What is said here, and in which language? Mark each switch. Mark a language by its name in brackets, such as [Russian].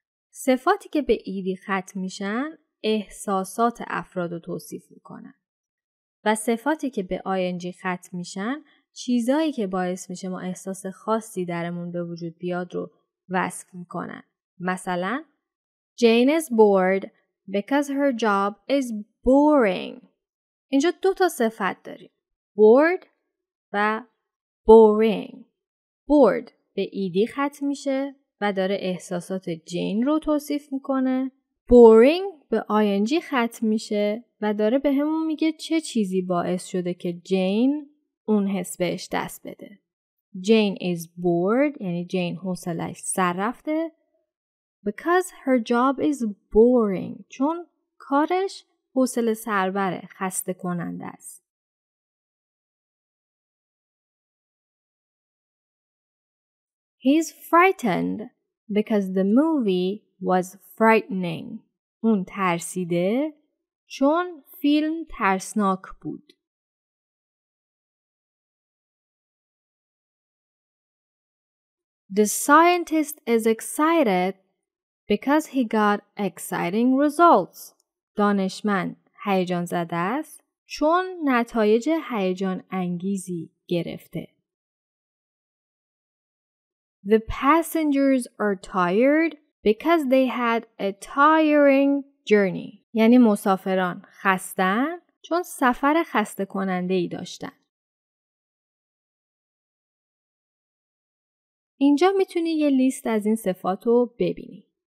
[Persian] صفاتی که به ایدی ختم میشن احساسات افراد رو توصیف میکنن و صفاتی که به ing ختم میشن چیزایی که باعث میشه ما احساس خاصی درمون به وجود بیاد رو وصف میکنن. مثلا [English] Jane is bored because her job is boring. [Persian] اینجا 2 تا صفت داریم. bored و boring. bored به ایدی ختم میشه و داره احساسات جین رو توصیف میکنه. boring به ing ختم میشه و داره به همون میگه چه چیزی باعث شده که جین اون حس بهش دست بده. [English] Jane is bored [Persian] یعنی جین حوصله‌اش سر رفته. [English] Because her job is boring. [Persian] چون کارش حوصله سربره، خسته کننده است. [English] He's frightened because the movie was frightening. [Persian] اون ترسیده چون فیلم ترسناک بود. [English] The scientist is excited because he got exciting results. [Persian] دانشمند هیجان زده است چون نتایج هیجان انگیزی گرفته. [English] The passengers are tired because they had a tiring journey. [Persian] یعنی مسافران خسته‌اند چون سفر خسته کننده‌ای داشتن. اینجا میتونی یه لیست از این صفات رو ببینی.